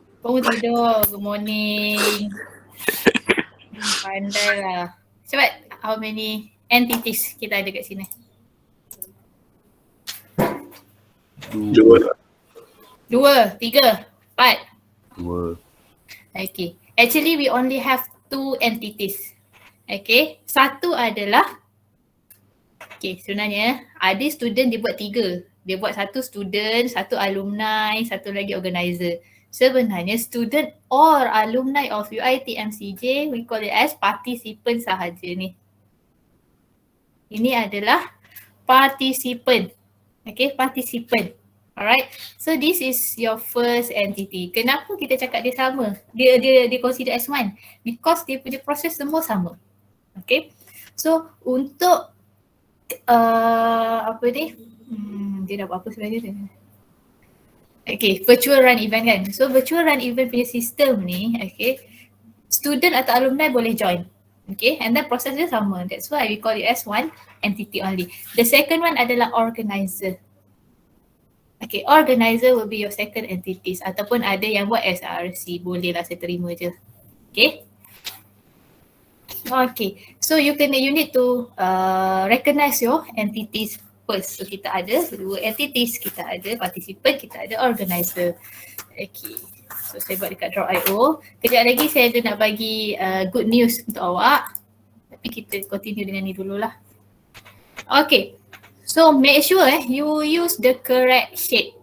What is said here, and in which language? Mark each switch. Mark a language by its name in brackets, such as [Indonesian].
[Malay] Bangun tidur. [English] Good morning. [Malay] Pandai lah. Cepat, [English] how many entities [Malay] kita ada kat sini? Dua, tiga, empat. Dua. Okay. [English] Actually we only have two entities. Okay. [Malay] Satu adalah, okay, sebenarnya ada student dia buat tiga. Dia buat satu student, satu alumni, satu lagi organizer. [English] Sebenarnya student or alumni of UiT MCJ, we call it as participant [Malay] sahaja ni. Ini adalah participant. [English] Okay, participant. Alright, so this is your first entity. [Malay] Kenapa kita cakap dia sama? Dia consider as one? Because dia punya proses semua sama. Okay, so untuk apa ni? Dia dah buat apa sebenarnya? Okay, virtual run event kan. So virtual run event punya sistem ni, okay, student atau alumni boleh join. Okay, [English] and then [Malay] proses dia sama. [English] That's why we call it as one entity only. The second one adalah organizer. [Malay] Okay, [English] organizer will be your second entities [Malay] ataupun ada yang buat SRC, boleh lah saya terima je. Okay. [English] Okay, so you need to recognize your entities first. [Malay] So kita ada dua entities, kita ada participant, kita ada organizer. Okay, so saya buat dekat Drop.io. Kejap lagi saya ada nak bagi good news untuk awak. Tapi kita continue dengan ni dululah. [English] Okay, so make sure you use the correct shape.